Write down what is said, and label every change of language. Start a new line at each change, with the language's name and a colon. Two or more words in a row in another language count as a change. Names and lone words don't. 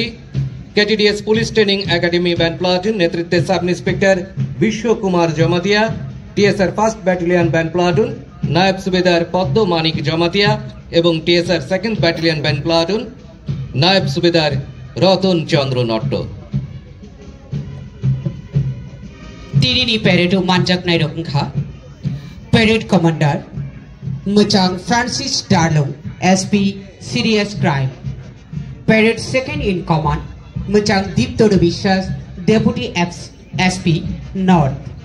Bangla: কেটিডিএস পুলিশ ট্রেনিং একাডেমি ব্যান্ড প্লাটুন নেতৃত্বে সাব ইন্সপেক্টর বিশ্বকুমার জমাতিয়া। টিএসআর 1st ব্যাটালিয়ন ব্যান্ড প্লাটুন নায়ব সুবেদার পদ্ম মানিক জমাতিয়া এবং টিএসআর 2nd ব্যাটালিয়ন ব্যান্ড প্লাটুন নায়ব সুবেদার রতন চন্দ্র নট্ট।
Kok Borok: Tirini Peredo Manjak Nairokha,
English: Parade Commander
Kok Borok: Muchang Francis Darlow,
English: SP Serious Crime. Parade Second in Command
Kok Borok: Muchang Deeptodo Vishwas,
English: Deputy SP North.